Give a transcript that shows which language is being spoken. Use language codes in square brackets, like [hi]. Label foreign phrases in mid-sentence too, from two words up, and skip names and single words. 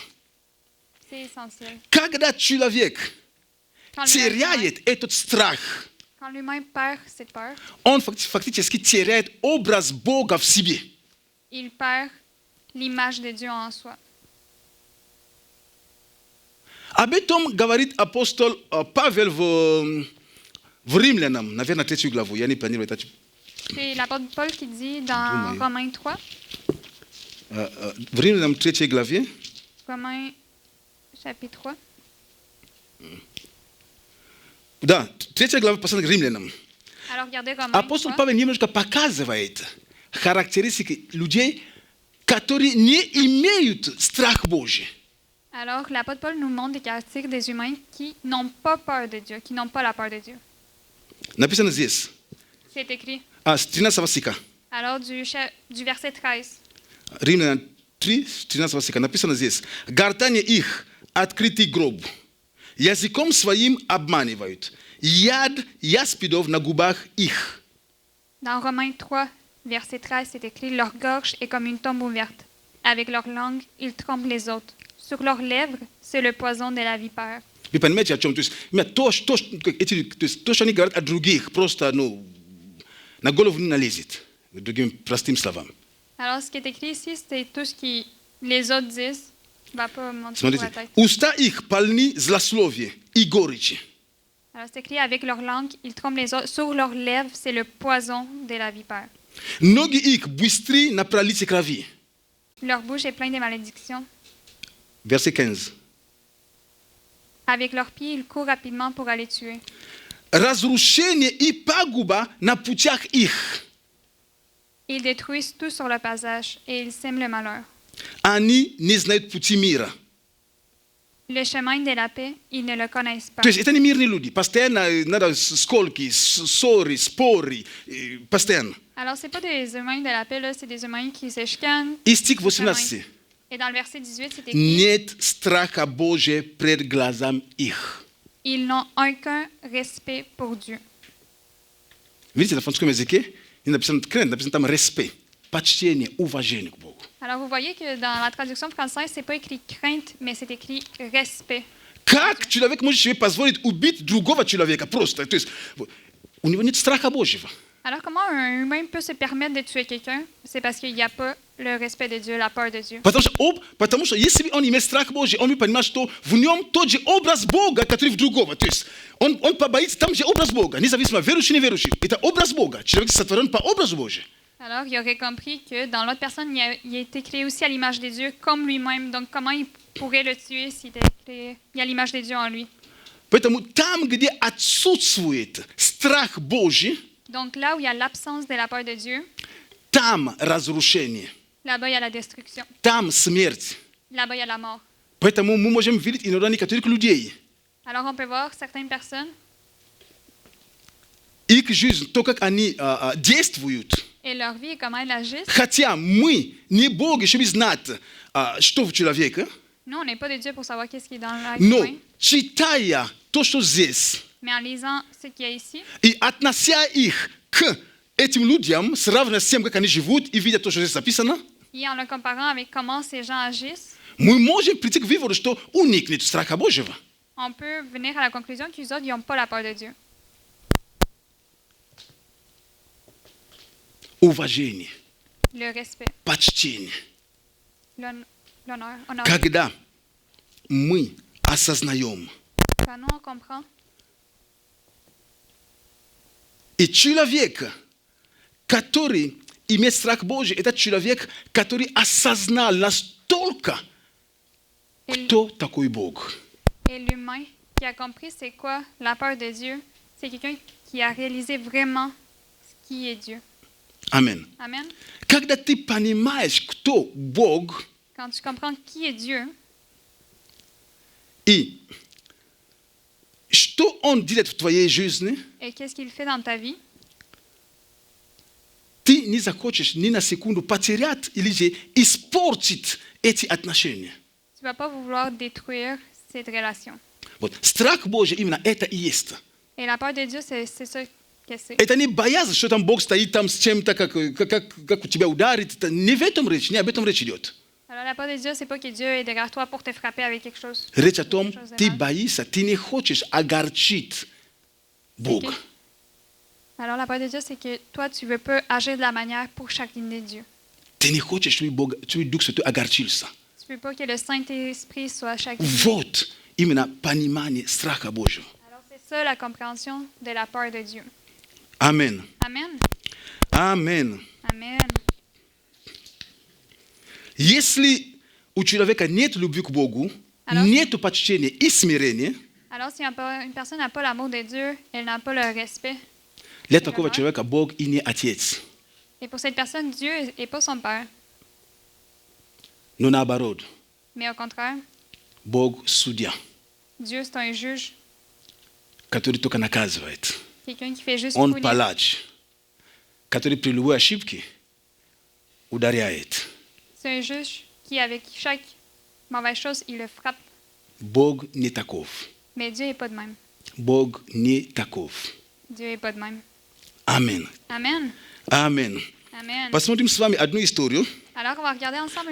[fr] C'est essentiel. [ru] Когда человек [fr] Quand [ru] теряет этот страх, [fr] l'humain perd cette peur, [ru] он фактически теряет образ Бога в себе. [fr] il perd l'image de Dieu en soi. [ru] Об этом говорит апостол Павел в Римлянам, наверное, 3 главу. Я не планирую это. [fr] C'est l'apôtre Paul qui dit dans [ru] Думаю. [fr] Romains 3, [ru] В Римлянам 3 главе, [fr] Romains chapitre 3, [ru] да, 3 глава послания к Римлянам. [fr] alors regardez Romains [ru] Апостол 3, Павел немножко показывает характеристики людей, которые не имеют страх Божий. [fr] alors l'apôtre Paul nous montre des caractéristiques des humains qui n'ont pas peur de Dieu, qui n'ont pas la peur de Dieu. [ru] Написано здесь, [fr] C'est écrit. [ru] с 13 стиха. [fr] Alors du verset 13, [ru] Римлянам 3, 13 стиха. Написано здесь. Гортани их открытый гроб. Языком своим обманывают. Яд яспидов на губах их. [fr] dans Romains 3, verset 13, c'est écrit « Leur gorge est comme une tombe ouverte. Avec leur langue, ils trompent les autres. Sur leurs lèvres, c'est le poison de la vipère. » [ru] Вы понимаете, о чем? То есть то, что они говорят о других, просто на голову не налезет. Другими простыми словами. [fr] Alors, ce qui est écrit ici, c'est tout ce que les autres disent qui ne va pas monter sur [ru] Смотрите, [fr] la tête. [ru] уста их полны злословия и горечи. [fr] Alors, c'est écrit avec leur langue, ils trompent les autres. Sur leurs lèvres, c'est le poison de la vipère. [ru] Ноги их быстры на пролитие крови. [fr] Leur bouche est pleine de malédictions. Verset 15. Avec leurs pieds, ils courent rapidement pour aller tuer. [ru] Разрушение и пагуба на путях их. [fr] Ils détruisent tout sur le passage et ils sèment le malheur. [ru] Они не знают пути мира. [fr] Le chemin de la paix, ils ne le connaissent pas. [ru] То есть это не мирные люди. Постоянно надо сколки, ссоры, споры. Постоянно. [fr] Alors, ce n'est pas des humains de la paix, là, c'est des humains qui se chicanent. [ru] И стих 18. [fr] Et dans le verset 18, c'est écrit [ru] Нет страха Божия пред глазам их. [fr] ils n'ont aucun respect pour Dieu. [ru] Видите, на французском языке написано там respect, почтение, уважение к Богу. [fr] Alors, vous voyez que dans la traduction française, c'est pas écrit crainte, mais c'est écrit respect. [ru] Как человек может себе позволить убить другого человека просто? То есть у него нет страха Божьего. [fr] Alors, comment un humain peut se permettre de tuer quelqu'un? C'est parce qu'il n'y a pas le respect de Dieu, la peur de Dieu. [ru] Потому что если он имеет страх Божий, он понимает, что в нем тот же образ Бога, который в другого. То есть он побоится, там же образ Бога, независимо верующий, неверующий. Это образ Бога. Человек сотворен по образу Божию. [fr] Alors, il aurait compris que dans l'autre personne, il a été créé aussi à l'image de Dieu, comme lui-même. Donc, comment il pourrait le tuer s'il était créé il y a l'image de Dieu en lui? [ru] Поэтому там, где отсутствует страх Божий, [fr] Donc, là où il y a l'absence de la peur de Dieu, [ru] там разрушение, [fr] là-bas, il y a la destruction. [ru] там смерть. [fr] Là-bas, il y a la mort. [ru] Поэтому мы можем видеть иногда некоторых людей. [fr] Alors, on peut voir certaines personnes [ru] Их жизнь, то, как они действуют, [fr] et leur vie et comment elles agissent. [ru] хотя мы не боги, чтобы знать, что в человеке, [fr] Nous, on n'est pas de Dieu pour savoir qu'est-ce qui est dans l'être [ru] но [fr] humain, [ru] читая то, что здесь, [fr] mais en lisant ce qu'il y a ici, [ru] и относя их к этим людям, сравнивая с тем, как они живут, и видя то, что здесь написано, [fr] et en le comparant avec comment ces gens agissent, [ru] мы можем прийти к выводу, что у них нет страха Божьего. [fr] on peut venir à la conclusion qu'ils autres, ils n'ont pas la peur de Dieu. [ru] Уважение, [fr] Le respect, [ru] почтение. [fr] l'honneur. [ru] Когда мы осознаем, [fr] Quand nous, on comprend, [ru] и человек, который имеет страх Божий, это человек, который осознал настолько, кто такой Бог. [fr] et l'humain qui a compris c'est quoi la peur de Dieu, c'est quelqu'un qui a réalisé vraiment ce qui est Dieu. Amen. Amen. [ru] Когда ты понимаешь, кто Бог, [fr] Quand tu comprends qui est Dieu [ru] и что Он делает в твоей жизни, [fr] et qu'est-ce qu'il fait dans ta vie, [ru] ты не захочешь ни на секунду потерять или же испортить эти отношения. [fr] tu ne vas pas vouloir détruire cette relation. [ru] Вот. Страх Божий именно это и есть. [fr] Et la peur de Dieu, c'est ça que c'est. [ru] Это не боязнь, что там Бог стоит там с чем-то, как у тебя ударит. Это не в этом речь, не об этом речь идет. [fr] Alors la peur de Dieu, c'est pas que Dieu est derrière toi pour te frapper avec quelque chose. [ru] Речь о том, [fr] Quelque chose de [ru] ты [fr] mal. [ru] боишься, ты не хочешь огорчить Бога. Ok. [fr] Alors la peur de Dieu, c'est que toi, tu veux pas agir de la manière pour chacun Dieu. [ru] Ты не хочешь, чтобы Дух Святой огорчился. [fr] Tu veux pas que le Saint-Esprit soit chacun. [ru] Вот именно понимание страха Божьего. [fr] Alors c'est ça la compréhension de la peur de Dieu. [ru] Аминь. [fr] Amen. [ru] Аминь. [fr] Amen. [ru] Если у человека нет любви к Богу, [fr] Alors- [ru] нет почтения и смирения, [fr] Alors si une personne n'a pas l'amour de Dieu, elle n'a pas le respect. [ru] для такого человека Бог и не Отец. [fr] Et pour cette personne, Dieu n'est pas son père, [ru] Но наоборот, [fr] mais au contraire, [ru] Бог судья, [fr] Dieu c'est un juge, [ru] который только наказывает. [fr] quelqu'un qui fait juste [ru] Он [fr] punir. [ru] палач, который при любой ошибке ударяет. [fr] C'est un juge qui, avec chaque mauvaise chose, il le frappe. [ru] Бог не таков. [fr] Mais Dieu n'est pas de même. [ru] Бог не таков. [fr] Dieu n'est pas de même. [ru] Аминь. [fr] Amen. [ru] Аминь. [fr] Amen. [ru] Посмотрим с вами одну историю, [fr] Alors, on va regarder ensemble une